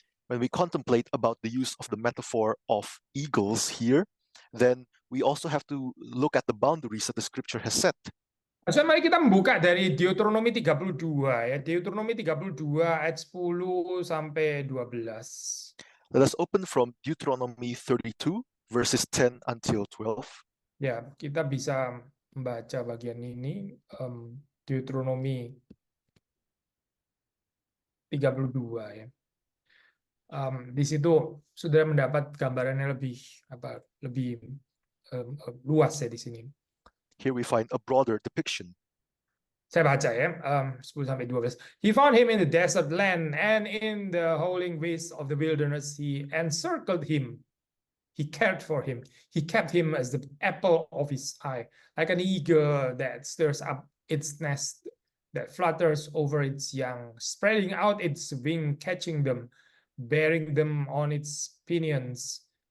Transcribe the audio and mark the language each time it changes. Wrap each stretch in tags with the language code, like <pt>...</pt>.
<en>When we contemplate about the use of the metaphor of eagles here, then we also have to look at the boundaries that the scripture has set.</en> <id>So, mari kita membuka dari Deuteronomi 32 ya. Deuteronomi 32 ayat 10 sampai 12.</id> <en>Let us open from Deuteronomy 32, verses 10 until 12.</en> <id>Ya, kita bisa membaca bagian ini, Deuteronomi 32 ya. Di situ sudah mendapat gambarannya lebih luas ya di sini.</id> <en>Here we find a broader depiction.</en> <id>Saya baca ya, 10 sampai 12.</id> <en>He found him in the desert land and in the howling waste of the wilderness. He encircled him. He cared for him. He kept him as the apple of his eye, like an eagle that stirs up its nest, that flutters over its young, spreading out its wing, catching them, bearing them on its pinions.</en>